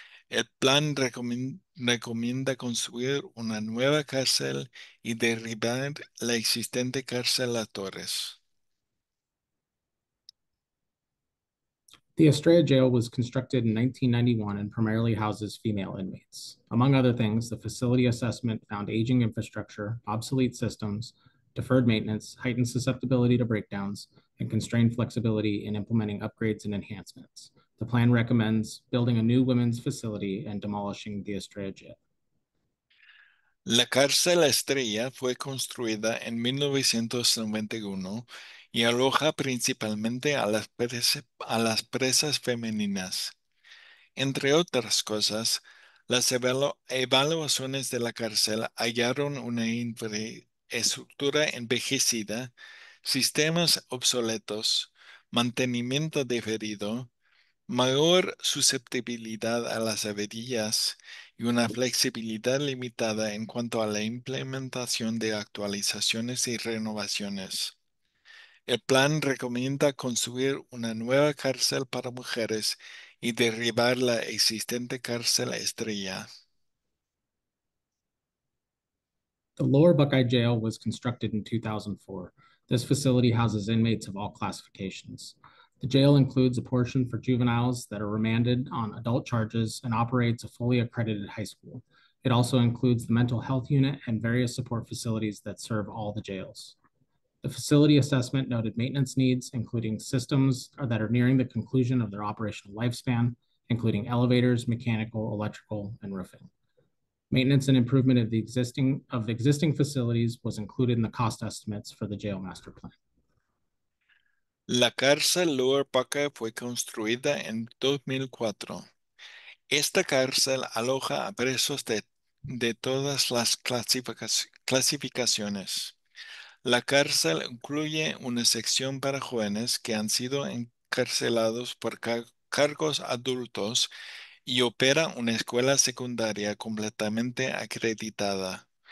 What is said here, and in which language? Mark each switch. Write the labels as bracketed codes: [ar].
[es] El plan recomienda construir una nueva cárcel y derribar la existente cárcel Las Torres. [en] The Estrella Jail was constructed in 1991 and primarily houses female inmates. Among other things, the facility assessment found aging infrastructure, obsolete systems, deferred maintenance, heightened susceptibility to breakdowns, and constrained flexibility in implementing upgrades and enhancements. The plan recommends building a new women's facility and demolishing the Estrella Jail. [es] La cárcel Estrella fue construida en 1991 y aloja principalmente a las presas femeninas. Entre otras cosas, las evaluaciones de la cárcel hallaron una infraestructura envejecida, sistemas obsoletos, mantenimiento diferido, mayor susceptibilidad a las averías y una flexibilidad limitada en cuanto a la implementación de actualizaciones y renovaciones. El plan recomienda construir una nueva cárcel para mujeres y derribar la existente cárcel Estrella. [en] The Lower Buckeye Jail was constructed in 2004. This facility houses inmates of all classifications. The jail includes a portion for juveniles that are remanded on adult charges and operates a fully accredited high school. It also includes the mental health unit and various support facilities that serve all the jails. The facility assessment noted maintenance needs, including systems that are nearing the conclusion of their operational lifespan, including elevators, mechanical, electrical, and roofing. Maintenance and improvement of the existing facilities was included in the cost estimates for the jail master plan. [es] La cárcel Lower Buckeye fue construida en 2004. Esta cárcel aloja a presos de todas las clasificaciones. La cárcel incluye una sección para jóvenes que han sido encarcelados por cargos adultos y opera una escuela secundaria completamente acreditada.